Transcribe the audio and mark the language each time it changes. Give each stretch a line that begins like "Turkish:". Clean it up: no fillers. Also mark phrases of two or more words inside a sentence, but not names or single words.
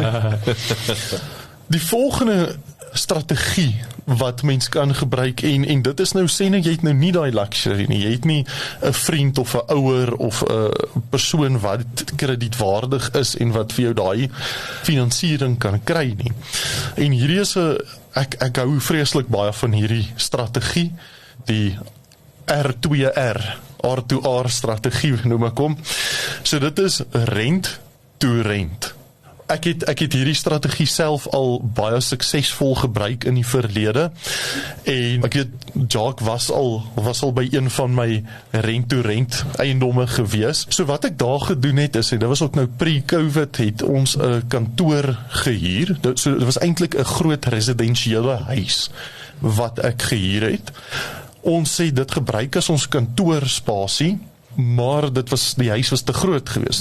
Afrikaans: Die volgende strategie wat mens kan gebruik, en dit is nou, sê nou, jy het nou nie daai luxury nie, jy het nie 'n vriend of 'n ouer of 'n persoon wat kredietwaardig is en wat vir jou daai finansiering kan kry nie. En hierdie is ek hou vreeslik baie van hierdie strategie, die R2R strategie noem ek hom. So dit is
English: rent to rent.
Afrikaans: Ek het hierdie strategie self al baie suksesvol gebruik in die verlede, en ek weet Jacques was al by een van my
English: rent-to-rent
Afrikaans: eiendomme gewees. So wat ek daar gedoen het is, en dit was ook nou pre-COVID, het ons 'n kantoor gehuur. So dit was eintlik 'n groot residensiële huis wat ek gehuur het. Ons sê dit gebruik as ons kantoorspasie, maar die huis was te groot geweest.